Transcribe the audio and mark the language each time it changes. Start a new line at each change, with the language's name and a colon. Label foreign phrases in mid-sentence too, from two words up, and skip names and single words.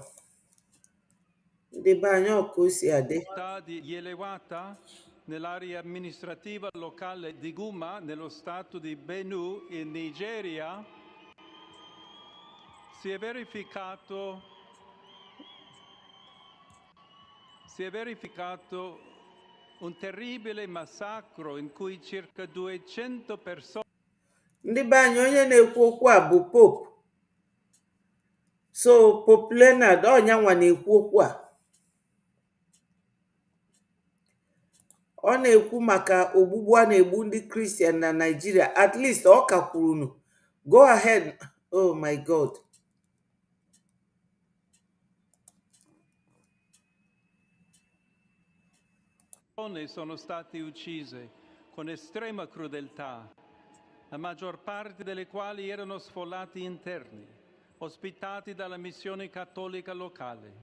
Italian: Di bagno così ade. Di Yelewata nell'area amministrativa locale di Guma nello stato di Benue in Nigeria si è verificato un terribile massacro in cui circa 200 persone.
Igbo: Ndị be anyị onye na-ekwu okwu a bụ Pope. So Pope Leonard ọnyanwa na-ekwu okwu a. Ọ na-ekwu maka ogbugbu a na-egbu ndị Christian na Nigeria.
English: At least
Igbo: ọ ka kwuru.
English: Go ahead. Oh my God.
Italian: Sono state uccise con estrema crudeltà, la maggior parte delle quali erano sfollati interni, ospitati dalla missione cattolica locale.